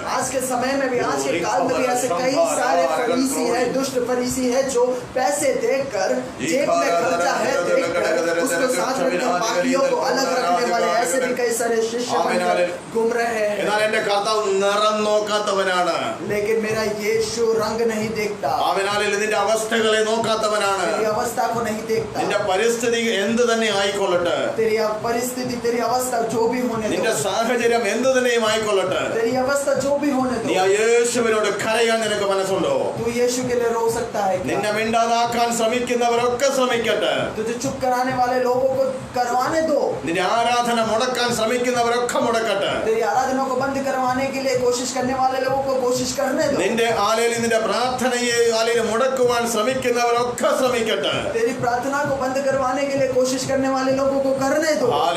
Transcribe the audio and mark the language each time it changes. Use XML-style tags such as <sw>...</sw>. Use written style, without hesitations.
<hi>आज के समय में भी, आज के काल में भी ऐसे कई सारे फरीसी हैं, दुष्ट फरीसी हैं, जो पैसे देकर, जेब में खर्चा है देखकर उसको साथ रखकर बाकियों को अलग रखने वाले ऐसे भी कई सारे शिष्य घूम रहे हैं।</hi> <ml>എന്നാൽ എന്റെ കർത്താവ് നിറം നോക്കാത്തവനാണ്.</ml> <hi>लेकिन मेरा यीशु रंग नहीं देखता,</hi> <ml>നിന്റെ അവസ്ഥകളെ നോക്കാത്തവനാണ്.</ml> <hi>तेरी अवस्था को नहीं देखता।</hi> <ml>നിന്റെ പരിസ്ഥിതി എന്ത് തന്നെ ആയിക്കൊള്ളട്ടെ,</ml> <hi>तेरी परिस्थिति, तेरी अवस्था जो भी होने</hi> <ml>നിന്റെ</ml> <hi>दो,</hi> <ml>സാഹചര്യം എന്ത് തന്നെയും ആയിക്കൊള്ളട്ടെ,</ml> <hi>तेरी अवस्था जो भी होने</hi> <ml>നീ</ml> <hi>दो,</hi> <ml>ആ യേശുവിനോട് കരയാൻ നിനക്ക് മനസ്സുണ്ടോ?</ml> <hi>तू यीशु के लिए रो सकता है क्या?</hi> <ml>നിന്നെ മിണ്ടാതാക്കാൻ ശ്രമിക്കുന്നവരൊക്കെ ശ്രമിക്കട്ടെ.</ml> <hi>तुझे चुप कराने वाले लोगों को करवाने दो,</hi> <ml>നിന്റെ ആരാധന മുടക്കാൻ ശ്രമിക്കുന്നവരൊക്കെ മുടക്കട്ടെ.</ml> <hi>तेरी आराधना को बंद करवाने के लिए कोशिश करने वाले लोगों को कोशिश करने दो,</hi> <ml>നിന്റെ നിന്റെ പ്രാർത്ഥനയെ മുടക്കുവാൻ ശ്രമിക്കുന്നവരൊക്കെ ശ്രമിക്കട്ടെ.</ml> <hi>तेरी प्रार्थना को बंद करवाने के लिए कोशिश करने वाले लोगों को करने दो।</hi>